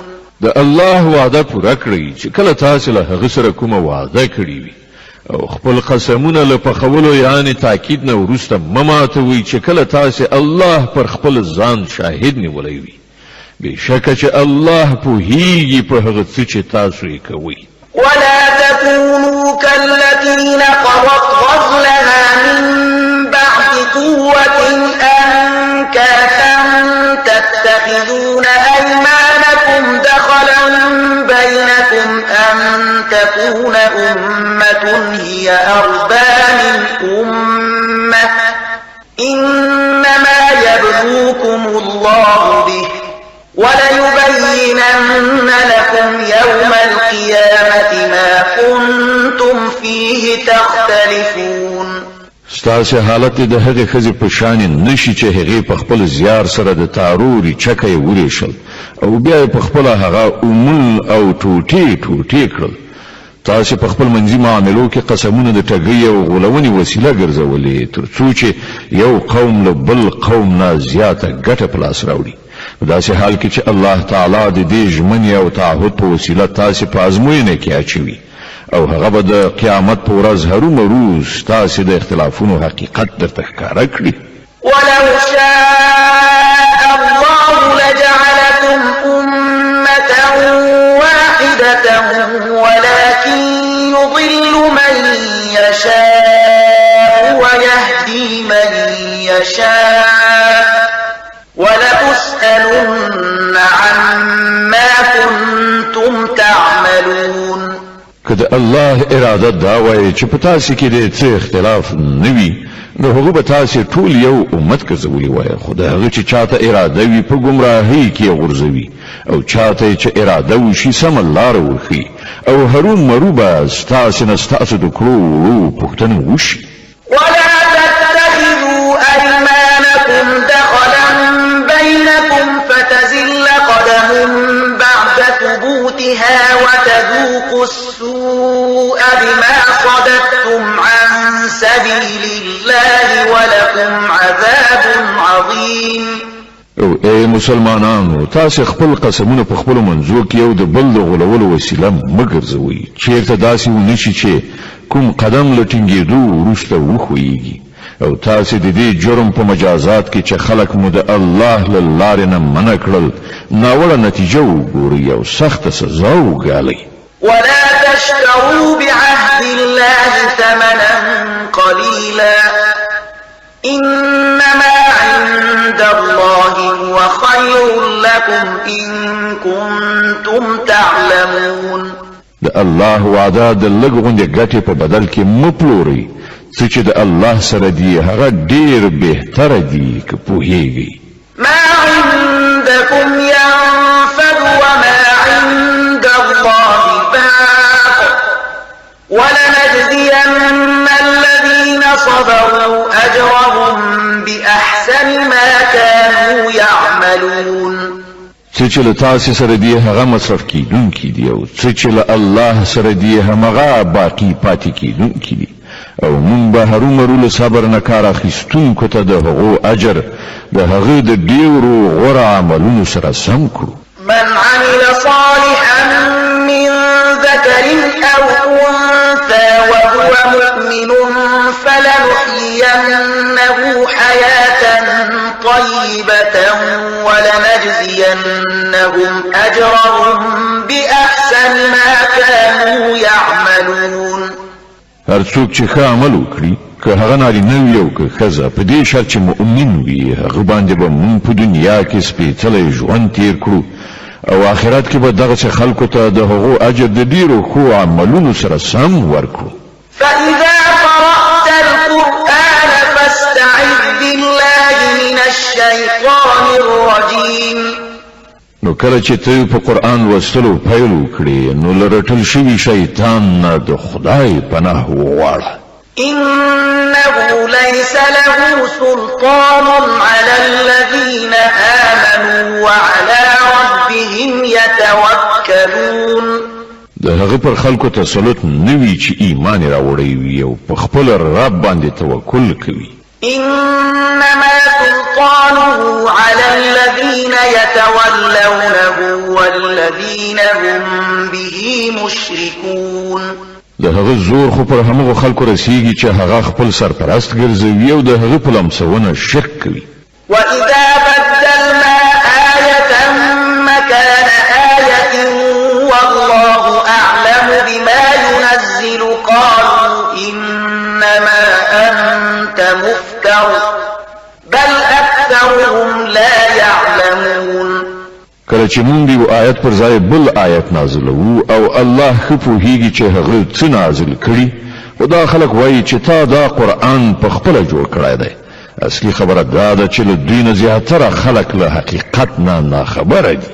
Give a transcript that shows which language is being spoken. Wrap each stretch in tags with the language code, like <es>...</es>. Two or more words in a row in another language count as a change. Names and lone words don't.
<ps>د الله وعده پوره کړئ چې کله تاسو له هغه سره کومه وعده کړې وي، او خپل قسمونه له پخولو یعنی تاکید نه وروسته مه ماتوئ چې کله تاسو الله پر خپل ځان شاهد نیولی وي. بېشکه چې الله پوهیږي په هغه څه چې تاسو یې کوئ.</ps> <ar>ولا تكونوا كالتي نقضت غزلها من بعد قوة أنكاثا تتخذون أيمانكم دخلا بينكم أن تكون أمة هي أربى من أمة إنما يبلوكم الله به وليبينن لكم يوم القيامة ما كنتم فيه تختلفون.</ar> <ps>ستاسو حالت د هغې ښځې په شان نشي چې هغې په خپل زیار سره د تاروري چکه یې وریښل او بیا یې په خپله هغه اومل او ټوټې ټوټې کړل. تاسو په خپل منځي معاملو کې قسمونه د ټګۍ او غولونې وسیله ګرځولې تر څو چې یو قوم له بل قوم نه زیاته ګټه په لاس راوړي. په داسې حال کې چې الله تعالی د دې ژمنې او تعهد په وسیله تاسو په ازموینه کې اچوي، او هغه به د قیامت په ورځ هرومرو ستاسو د اختلافونو حقیقت درته ښکاره کړي.</ps> <ar>ولو شاء الله لجعلكم أمة واحدة ولكن يضل من يشاء ويهدي من يشاء ولتسألن عما كنتم تعملون.</ar> <ps>که د الله اراده دا وایي چې په تاسو کې د څه اختلاف نه وي، نو هغه به تاسو ټول یو امت ګرځولي وای، خو د هغه چې چاته اراده وي په ګمراهۍ کې غورځوي، او چاته چې اراده وشي سمه لاره ورښي، او هرون مرو به ستاسو نه ستاسو د کړو پوښتنه وشي.</ps> <ar>ولا تتخذوا أيمانكم دخلا بينكم فتزل قدم بعد ثبوتها وتذوقوا السوء بما صددتم عن سبيل الله ولكم عذاب عظيم.</ar> <ps>او اے مسلمانانو، تاسو خپل قسمونه په خپل منځو کې یو د بل د غولولو وسیله مه ګرځوئ، چیرته داسې ونشي چې کوم قدم له ټینګېدو وروسته وښویېږي، او تاسو د دې جرم په مجازات کې چې خلک مو د الله له لارې نه منع کړل ناوړه نتیجه وګورئ او سخته سزا وګالئ.</ps> <ar>ولا تشتروا بعهد الله ثمنا قليلا إنما عند الله هو خير لكم إن كنتم تعلمون.</ar> <ps>د الله وعده د لږ غوندې ګټې په بدل کې مه پلورئ، څه چې د الله سره دی هغه ډېر بهتره دی که پوهیږئ.</ps> <ar>ما عندكم ينفد وما عند الله باق ولنجزين الذين صبروا أجرهم بأحسن ما كانوا يعملون.</ar> <ps>څه چې له تاسې سره دی هغه مصرف کیدونکي دي او څه چې له الله سره دی همغه باقي پاتې کیدونکي دي او مونږ به هرومرو له صبر نه کار اخیستونکو ته د هغو اجر د هغې د ډېرو غوره عملونو سره سم کړو.</ps> <ar>من عمل صالحا من ذكر أو أنثى وهو مؤمن فلنحيينه حياة طيبة ولنجزينهم أجرهم بأحسن ما كانوا يعملون.</ar> <ps>هر څوک چې ښه عمل وکړي که هغه نارینه وي او که ښځه په دې شرط چې مؤمن وي هغه باندې به مونږ په دنیا کې سپېڅلی ژوند تیر کړو او آخرت کې به دغسې خلکو ته د هغو اجر د ډېرو ښو عملونو سره سم ورکړو.</ps> <ar>فإذا قرأت القرآن فاستعذ بالله من الشيطان الرجيم.</ar> <ps>نو کله چې ته په قرآن لوستلو پیل وکړې نو له رټل شوي شیطان نه د خدای پناه وغواړه.</ps> <ar>إنه ليس له سلطان على الذين آمنوا وعلى ربهم يتوكلون.</ar> <ps>د هغه پر خلکو تسلط نوي چې ایمان راوړی وي او په خپل رب باندې توکل کوي.</ps> <ar>إنما سلطانه على الذين يتولونه والذين هم به مشركون.</ar> <ps>د هغه زور خو پر همغه خلکو رسیږي چې هغه خپل سرپرست ګرځوي او د هغه په لمسونه شک کوي. وإذا بدلنا آية مكان آية والله أعلم بما ينزل قالوا إنما أنت مفتر بل أكثرهم لا يعلمون. کله چې مونږ یو آیت پر ځای بل آیت نازلوو او الله ښه پوهیږي چې هغه څه نازل کړي خو دا خلک وایي چې تا دا قرآن په خپله جوړ کړی دی. اصلي خبره دا ده چې له دوی نه زیاتره خلک له حقیقت نه ناخبره دي.</ps>